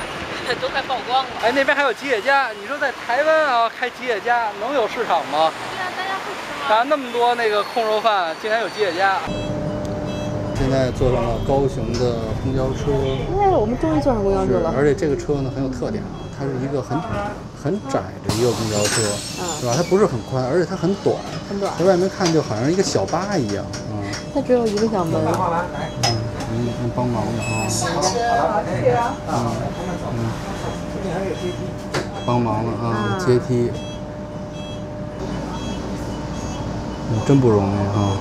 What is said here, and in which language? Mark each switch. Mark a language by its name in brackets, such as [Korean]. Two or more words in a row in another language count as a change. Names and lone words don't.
[Chinese] 都快曝光了。哎，那邊還有吉野家，你說在台灣啊開吉野家能有市場嗎？對啊，大家會吃嗎？啊，那麼多那個控肉飯，竟然有吉野家。現在坐上了高雄的公交車，我們終於坐上公交車了。而且這個車呢很有特點啊，它是一個很窄的一個公交車，是吧？它不是很寬，而且它很短，在外面看就好像一個小巴一樣，它只有一個小門。幫忙的啊。幫忙了啊，階梯。真不容易哈。